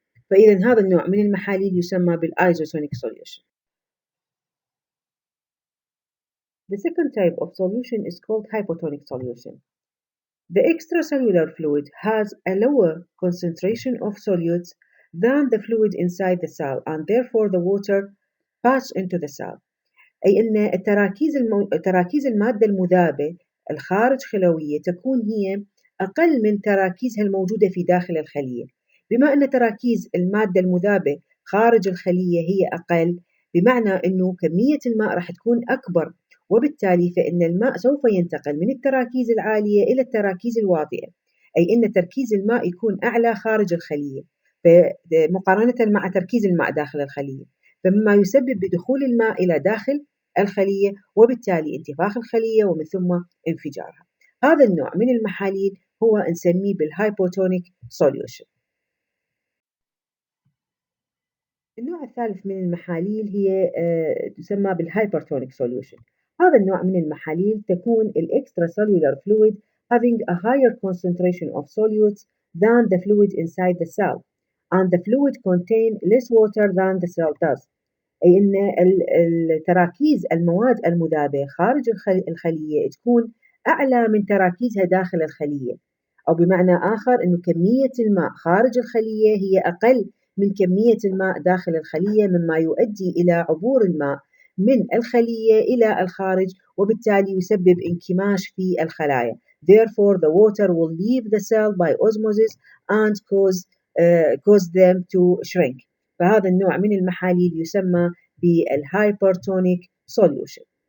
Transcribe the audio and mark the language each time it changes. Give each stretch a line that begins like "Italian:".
Arabic: فإذا هذا النوع من المحاليل يسمى بالisotonic solution.
English: The second type of solution is called hypotonic solution. The extracellular fluid has a lower concentration of solutes than the fluid inside the cell, and therefore the water passes into the cell.
Arabic: أي أن تراكيز المادة المذابة الخارج خلوية تكون هي أقل من تراكيزها الموجودة في داخل الخلية. بما أن تراكيز المادة المذابة خارج الخلية هي أقل، بمعنى أنه كمية الماء راح تكون أكبر، وبالتالي فإن الماء سوف ينتقل من التراكيز العالية إلى التراكيز الواطية، أي أن تركيز الماء يكون أعلى خارج الخلية مقارنة مع تركيز الماء داخل الخلية، فمما يسبب بدخول الماء إلى داخل الخلية وبالتالي انتفاخ الخلية ومن ثم انفجارها. هذا النوع من المحاليل هو نسميه بالهايبوتونيك solution. النوع الثالث من المحاليل هي تسمى بالهايبرتونيك solution. هذا النوع من المحاليل تكون
English: extracellular fluid having a higher concentration of solutes than the fluid inside the cell, and the fluid contain less water than the cell does.
Arabic: أي أن تراكيز المواد المذابة خارج الخلية تكون أعلى من تراكيزها داخل الخلية، أو بمعنى آخر أنه كمية الماء خارج الخلية هي أقل من كمية الماء داخل الخلية، مما يؤدي إلى عبور الماء من الخلية إلى الخارج، وبالتالي يسبب انكماش في الخلايا.
English: Therefore, the water will leave the cell by osmosis and cause them to shrink.
Arabic: فهذا النوع من المحاليل يسمى بالهايبرتونيك solution.